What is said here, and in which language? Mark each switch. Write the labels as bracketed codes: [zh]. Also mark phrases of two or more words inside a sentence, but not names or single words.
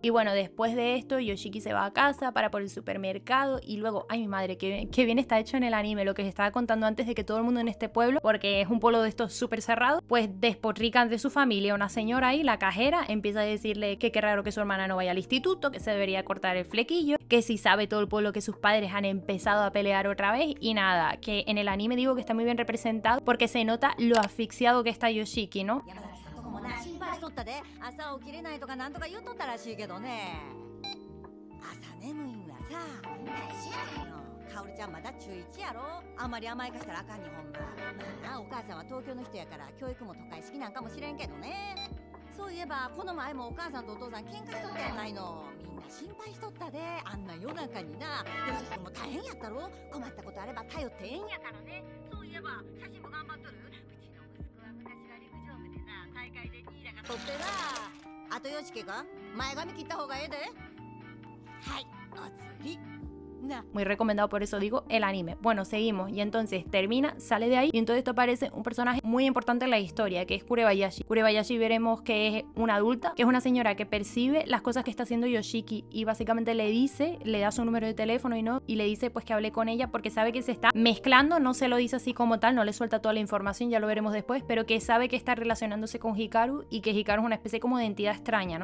[es] Y bueno, después de esto Yoshiki se va a casa para por el supermercado y luego, ay mi madre, qué bien está hecho en el anime, lo que os estaba contando antes de que todo el mundo en este pueblo, porque es un pueblo de estos súper cerrados, pues despotrican de su familia. Una señora ahí, la cajera, empieza a decirle que qué raro que su hermana no vaya al instituto, que se debería cortar el flequillo, que si sabe todo el pueblo que sus padres han empezado a pelear otra vez y nada, que en el anime digo que está muy bien representado porque se nota lo asfixiado que está Yoshiki, ¿no? [ja] 心配しとったで、朝起きれないとかなんとか言うとったらしいけどね。朝眠いんはさ、みんな一緒やねんよ。かおりちゃんまだ中1やろ。あんまり甘やかしたらあかんにほんま。まあな、お母さんは東京の人やから教育も都会式なんかもしれんけどね。そういえばこの前もお母さんとお父さん喧嘩しとったやないの。みんな心配しとったで、あんな夜中にな。よし君も大変やったろ。困ったことあれば頼ってええんやからね。そういえば写真も頑張っとる。うちの息子は昔は陸上部でな、大会で2位だか取ってな。あとよしけが前髪切った方がええで。はい、お釣り。 [es] Muy recomendado, por eso digo el anime. Bueno, seguimos y entonces termina, sale de ahí y en todo esto aparece un personaje muy importante en la historia, que es Kurebayashi. Kurebayashi veremos que es una adulta, que es una señora que percibe las cosas que está haciendo Yoshiki y básicamente le dice, le da su número de teléfono y le dice pues que hable con ella porque sabe que se está mezclando, no se lo dice así como tal, no le suelta toda la información, ya lo veremos después, pero que sabe que está relacionándose con Hikaru y que Hikaru es una especie como de entidad extraña, ¿no?